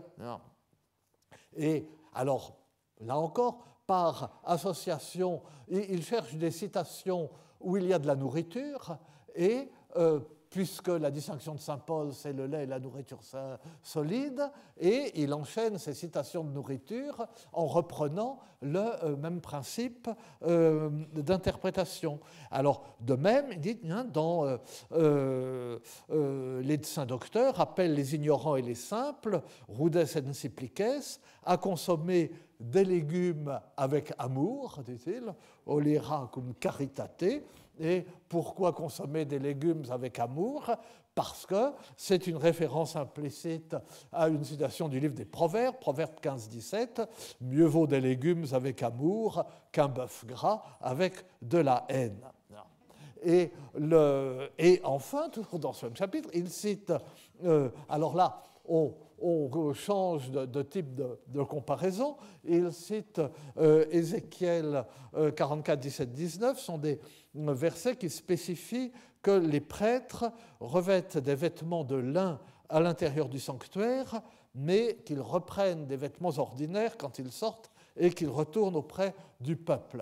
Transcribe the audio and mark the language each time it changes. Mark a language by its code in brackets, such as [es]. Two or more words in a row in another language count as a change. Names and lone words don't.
[fr] Et alors, là encore, par association, il cherche des citations où il y a de la nourriture, et puisque la distinction de saint Paul, c'est le lait et la nourriture solide, et il enchaîne ces citations de nourriture en reprenant le même principe d'interprétation. Alors, de même, il dit, les saints docteurs appellent les ignorants et les simples, [la] rudes et simplices, [fr] à consommer des légumes avec amour, dit-il, [la] olera cum caritate. [fr] Et pourquoi consommer des légumes avec amour? Parce que c'est une référence implicite à une citation du livre des Proverbes, Proverbes 15-17, « Mieux vaut des légumes avec amour qu'un bœuf gras avec de la haine ». Et enfin, toujours dans ce même chapitre, il cite, alors là, on change de type de comparaison, il cite Ézéchiel 44, 17, 19, sont des versets qui spécifient que les prêtres revêtent des vêtements de lin à l'intérieur du sanctuaire, mais qu'ils reprennent des vêtements ordinaires quand ils sortent et qu'ils retournent auprès du peuple.